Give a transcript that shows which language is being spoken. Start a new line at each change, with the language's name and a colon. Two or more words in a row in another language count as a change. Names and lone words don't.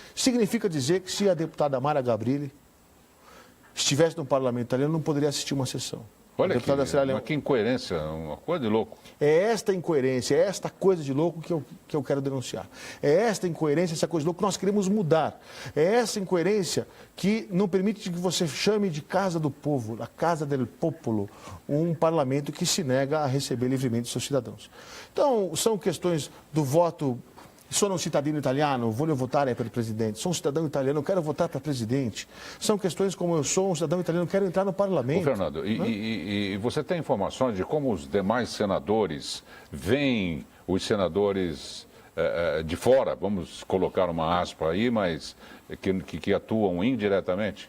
Portuguese: Significa dizer que se a deputada Mara Gabrilli estivesse no parlamento italiano, não poderia assistir uma sessão. Olha que incoerência, uma coisa de louco. É esta incoerência, é esta coisa de louco que eu quero denunciar. É esta incoerência, essa coisa de louco que nós queremos mudar. É essa incoerência que não permite que você chame de casa do povo, a
Italian: casa del popolo,
Portuguese: um parlamento que se nega a receber livremente seus cidadãos. Então, são questões do voto.
Italian: Sono un cittadino italiano, voglio votare per presidente.
Portuguese: Sou um cidadão italiano, quero votar para presidente. São questões como eu sou um cidadão italiano, quero entrar no parlamento. Ô, Fernando, e você tem informações de como os demais senadores veem os senadores de fora, vamos colocar uma aspa aí, mas que atuam indiretamente?